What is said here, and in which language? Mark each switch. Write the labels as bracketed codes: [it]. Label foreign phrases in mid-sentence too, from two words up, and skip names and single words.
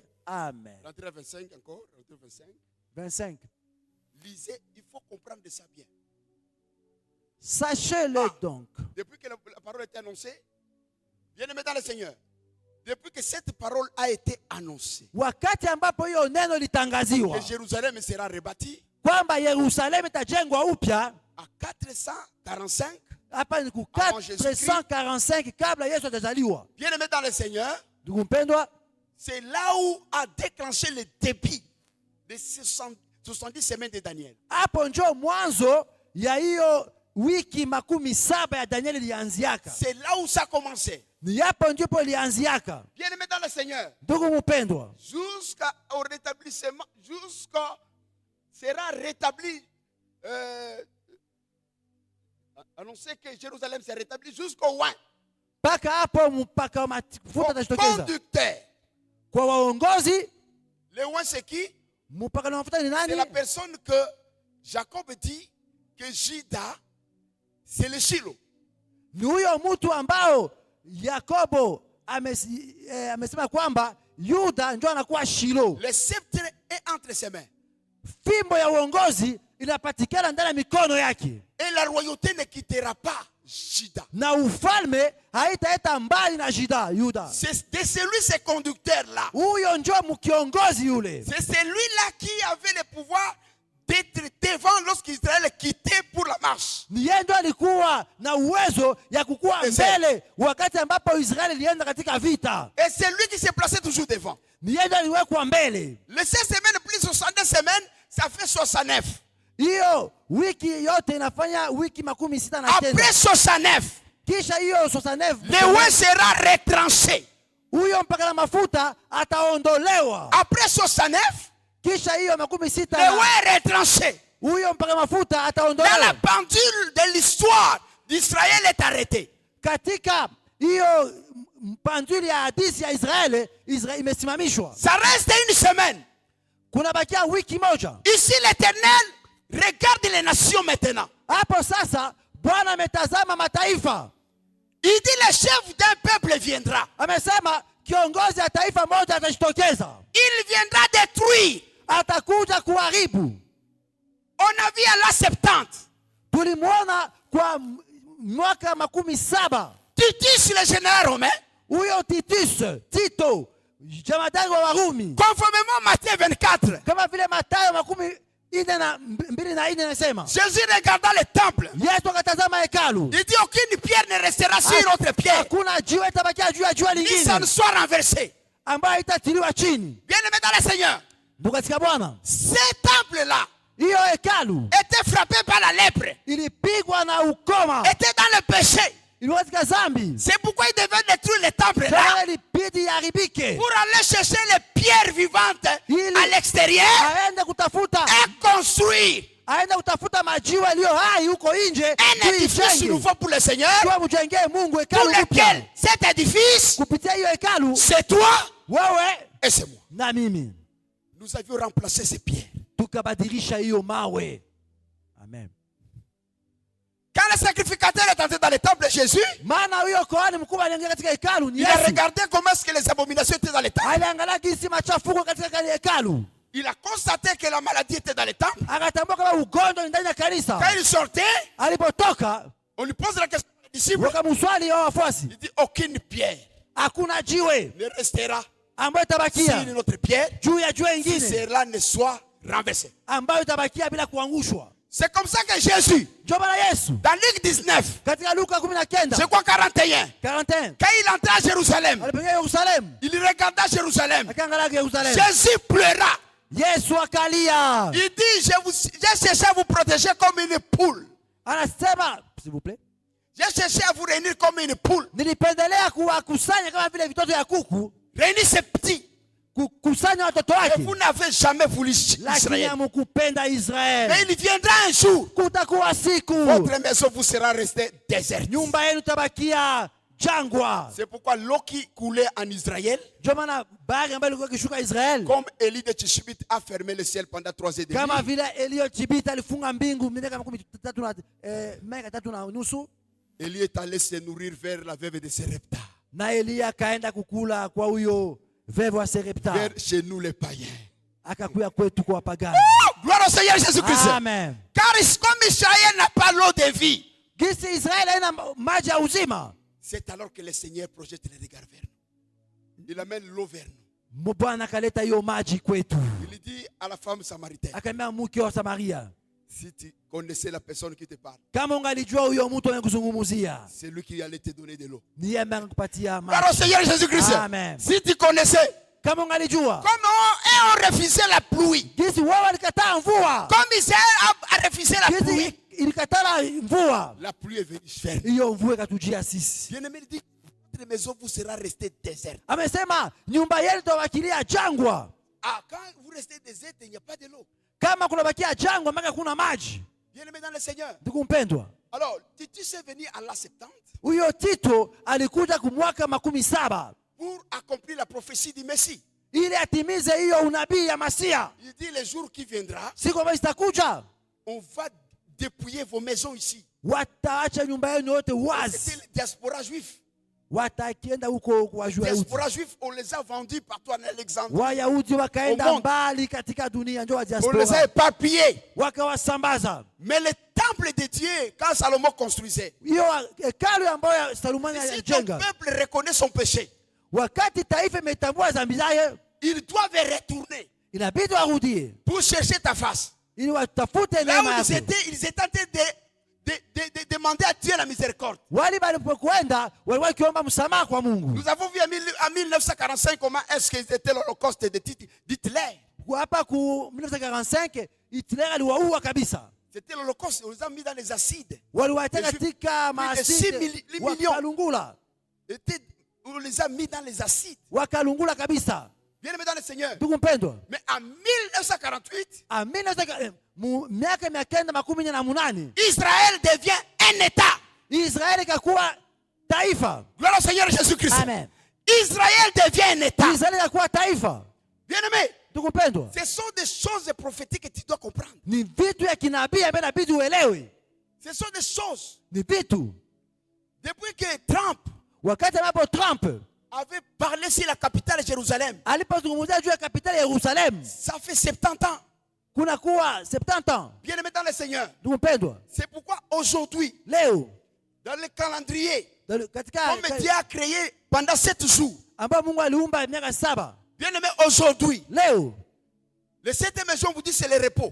[fr] Amen. Rentrez à 25 encore. Rentrez à 25. 25. Lisez, il faut comprendre de ça bien. Sachez-le donc. Depuis que la parole a été annoncée, bien-aimés dans le Seigneur, depuis que cette parole a été annoncée, [sw] Wakati ambapo hiyo neno litangaziwa [fr] que Jérusalem sera rebâtie [sw] kwamba Yerusalemu itajengwa upya [fr] à 445, [sw] hapa ni ku [fr] Avant Jésus-Christ. [sw] 445 kabla Yesu hajazaliwa. [fr] bien-aimés dans le Seigneur, [sw] Ndugu mpendwa, [fr] c'est là où a déclenché le début des 70 semaines de Daniel. [sw] hapo ndio mwanzo ya hiyo wiki 7 ya Danieli ilianziaka. [fr] C'est là où ça a commencé. [sw] Ni hapo ndipo ilianziaka. [fr] Bien-aimés dans le Seigneur, [sw] Ndugu mpendwa, [fr] jusqu'au rétablissement, jusqu'à sera rétabli, annoncé que Jérusalem s'est rétabli jusqu'au loin. [sw] mpaka hapo mpaka mafuta atajitokeza [fr] Conducteur. [sw] kwa waongozi. [fr] Le loin c'est qui? [sw] Mpaka na mafuta ni [fr] C'est [sw] nani? [fr] la personne que Jacob dit que Juda, c'est le Shiloh. [sw] Ni huyo mtu ambao Yakobo amesema kwamba Yuda ndio anakuwa Shilo. [fr] Le sceptre est entre ses mains. [sw] Fimbo ya uongozi inapatikana ndani ya mikono yake, [fr] Et la royauté ne quittera pas Juda. [sw] na ufalme haitaeta mbali na Yuda. [fr] C'est de celui, ce conducteur-là. [sw] Huyo ndio mkiongozi yule. [fr] C'est celui-là qui avait le pouvoir d'être devant lorsqu'Israël quittait pour la marche. [sw] Ni yeye ndio alikuwa na uwezo ya kukua mbele wakati ambapo Israeli ilienda katika vita. [fr] Et c'est lui qui se plaçait toujours devant. [sw] Ni yeye ndio aliwekwa mbele. [fr] Les 16 semaines plus 62 semaines, ça fait 69. [sw] Hiyo wiki yote inafanya wiki 69. [fr] Après 69, [sw] Kisha hiyo 69 [fr] le roi sera retranché. [sw] huyo mpaka na mafuta ataondolewa. [fr] Après 69, [sw] Kisha hiyo [fr] le 66 roi est retranché. [sw] huyo mpaka mafuta [fr] Dans la [sw] ataondolewa. [fr] pendule de l'histoire d'Israël est arrêté. [sw] Katika hiyo mpanduli ya hadithi ya Israeli imesimamishwa. [fr] Ça reste une semaine. [sw] Kuna bakia wiki moja. [fr] Ici l'Éternel regarde les nations maintenant. [sw] Hapo sasa Bwana ametazama mataifa. [fr] Il dit le chef d'un peuple viendra. [sw] Amesema kiongozi ya taifa moja atajitokeza. [fr] Il viendra détruire. [sw] Atakuja kuharibu. [fr] On a vu à la 70. [sw] Tulimwona kwa mwaka 17. [fr] Titus le général romain. [sw] Huyo Tito jemadari wa Warumi. [fr] Conformément à Matthieu 24. [sw] Kama vile Mathayo 24 inasema. [fr] Jésus regarda le temple. [sw] Yesu akatazama hekalu. [fr] Il dit aucune pierre ne restera sur une autre pierre. [sw] Hakuna jiwe itabakia juu ya jiwe Ni ça lingine [fr] ne soit renversé. [sw] ambayo itatiliwa chini. [fr] Bien-aimé dans le Seigneur. [sw] Ndugu katika Bwana, [fr] Ce temple-là [sw] hiyo hekalu [fr] était frappé par la lèpre. [sw] ilipigwa na ukoma. [fr] Était dans le péché. [sw] Ilikuwa katika dhambi. [fr] C'est pourquoi il devait détruire le temple là. [sw] Tena iharibike, [fr] pour aller chercher les pierres vivantes à l'extérieur [sw] aende kutafuta [fr] et construire [sw] aende kutafuta majiwe yaliyo hai huko nje, [fr] un édifice nouveau pour le Seigneur, [sw] kwa mjengee Mungu [fr] pour [sw] hekalu [fr] lequel [sw] mpya. [fr] cet édifice, [sw] Kupitia hiyo hekalu, [fr] c'est toi [sw] wewe [fr] et c'est moi. [sw] na mimi [fr] Nous avions remplacé ces pierres. [sw] tukabadilisha hiyo mawe. [fr] Amen. Quand le sacrificateur est entré dans le temple de Jésus, [sw] Maana huyo kohani mkubwa aliingia katika hekalu ni [fr] il a [sw] Yesu. [fr] regardé comment est-ce que les abominations étaient dans le temple. [sw] Aliangalia jinsi machafuko katika hekalu. [fr] Il a constaté que la maladie était dans le temple. [sw] Akatambua kama ugonjwa ni ndani ya kanisa. [fr] Quand il sortait, [sw] Alipotoka, [fr] on lui pose la question aux disciples. [sw] wakamswali hao wafuasi, [fr] Il dit aucune pierre [sw] hakuna jiwe [fr] ne restera [sw] ambayo itabakia [fr] sur notre pierre [sw] juu ya jiwe [fr] si [sw] ingine [fr] cela ne soit renversé. [sw] ambayo itabakia bila kuangushwa. [fr] C'est comme ça que Jésus, [sw] Ndio maana Yesu [fr] dans Luc 19, [sw] katika Luka 19 [fr] c'est quoi 41, [sw] 41 [fr] quand il entra à Jérusalem, [sw] alipoingia Yerusalemu, [fr] il regarda Jérusalem. [sw] akaangalia Yerusalemu, [fr] Jésus pleura. [sw] Yesu akalia. [fr] Il dit, j'ai cherché à vous protéger comme une poule. Anasema, s'il vous plaît, J'ai cherché à vous réunir comme une poule. [sw] nilipendelea kuwakusanya kama vile vitoto ya kuku, [fr] Réunir ces petits. [sw] kukusanya watoto [fr] Et [sw] wake, [fr] vous n'avez jamais voulu [sw] lakini [fr] Israël. [sw] hamkupenda [fr] Mais [sw] Israeli. [fr] il viendra un jour. [sw] Kutakuwa siku [fr] Votre maison vous sera restée déserte. [sw] nyumba yenu tabakia jangwa. [fr] C'est pourquoi l'eau qui coulait en Israël, [sw] Ndio maana bahari ambayo ilikuwa ikishuka Israeli, [fr] comme Élie de Tishbit a fermé le ciel pendant 3 ans et demi, [sw] kama vile Eliotibita alifunga mbingu miaka 3 na nusu, [fr] Élie est allé se nourrir vers la veuve de Serepta, [sw] na Elia akaenda kukula kwa huyo veve wa Serepta, [fr] vers chez nous les païens. [sw] akakuya kwetu kwa wapagani. [fr] Gloire au Seigneur Jésus-Christ. Amen. Car comme Israël n'a pas l'eau de vie, [sw] Gisi Israeli haina maji ya uzima, [fr] c'est alors que le Seigneur projette les regards vers nous. Il amène l'eau vers nous. [sw] Bwana akaleta hiyo maji kwetu. [fr] Il dit à la femme samaritaine, [sw] Akaambia mke wa Samaria, [fr] si tu connaissais la personne qui te parle, [sw] kama ungalijua huyo mtu anayekuzungumzia, [fr] c'est lui qui allait te donner de l'eau. [sw] ni yeye ambaye anakupatia [fr] Gloire au [sw] maji. [fr] Seigneur Jésus-Christ. Amen. Si tu connaissais, [sw] Kama ungalijua [fr] comme on refusait la pluie, [sw] gisi wao walikataa mvua, [fr] comme Israël a refusé la pluie, [sw] gisi ilikatala mvua, [fr] la pluie est venue faire. [sw] hiyo mvua ikatujia sisi. [fr] Bien-aimé, il dit, votre maison vous sera restée déserte. [sw] Amesema nyumba yenu itabakilia jangwa. [fr] Ah, quand vous restez déserte, il n'y a pas de l'eau. [sw] Kama kunabakia jangwa mpaka kuna maji. [fr] Bien-aimé dans le Seigneur. [sw] Ndugu mpendwa, [fr] Alors, Titus est venu à l'an 70 [sw] huyo Tito alikuja kumwaka 17 [fr] pour accomplir la prophétie du Messie. [sw] ili atimize hiyo unabii ya Masia. [fr] Il dit, le jour qui viendra, [sw] Siku ambayo zitakuja, [fr] on va dépouiller vos maisons ici. [sw] wataacha nyumba yenu yote [fr] C'était [sw] wazi, [fr] le diaspora juif. [sw] watakienda huko kwa Wayahudi. [fr] Diaspora juif, on les a vendus partout en Alexandrie. [sw] Wayahudi wakaenda [fr] Au monde. [sw] mbali katika dunia, ndio wa [fr] On les a [sw] diaspora [fr] éparpillés. [sw] wakawasambaza. [fr] Mais le temple de Dieu, quand Salomon construisait, [sw] Hiyo hekalu ambayo Salomoni [fr] si ton [sw] alijenga, [fr] peuple reconnaît son péché, [sw] wakati taifa imetambua dhambi zake, [fr] ils doivent retourner [sw] inabidi warudie [fr] pour chercher ta face. [sw] ili watafute [fr] Là [sw] neema [fr] où [sw] yako. [fr] ils étaient en train de demander à Dieu la miséricorde. [sw] Wali walipokwenda walikuwa wakiomba msamaha kwa Mungu. [fr] Nous avons vu en 1945 comment est-ce qu'ils étaient l'Holocauste d'Hitler. [sw] Hapa ku 1945 Hitler aliwaua kabisa, [fr] C'était l'Holocauste, on les a mis dans les acides. [sw] waliwatia [fr] Plus [sw] katika [fr] de 6 [sw] maasidi [fr] millions. [sw] wakalungula, [fr] On les a mis dans les acides. [sw] wakalungula kabisa. [fr] Bien aimé dans le Seigneur. [sw] Ndugu mpendwa, [fr] Mais en 1948, [sw] miaka 1948 [fr] Israël devient un État. [sw] Israeli ikakuwa taifa. [fr] Gloire au Seigneur Jésus-Christ. Amen. Israël devient un État. [sw] Israeli ikakuwa taifa. [fr] Bien aimé, [sw] Ndugu mpendwa, [fr] ce sont des choses prophétiques que tu dois comprendre. [sw] ni vitu ya kinabii ambayo inabidi uelewe. [fr] Ce sont des choses. [sw] Ni vitu [fr] Depuis que Trump [sw] wakati ambapo Trump [fr] avait parlé sur la capitale Jérusalem, [sw] alipozungumzia juu ya kapitali ya Yerusalemu, [fr] ça fait 70 ans. [sw] kunakuwa 70 ans. [fr] Bien aimé dans le Seigneur. [sw] Ndugu mpendwa, [fr] C'est pourquoi aujourd'hui, [sw] leo [fr] dans le calendrier, [sw] katika [fr] comme Dieu a créé pendant 7 jours, [sw] ambao Mungu aliumba miaka 7, [fr] bien aimé, aujourd'hui, [sw] leo [fr] le 7e jour, on vous dit c'est le repos.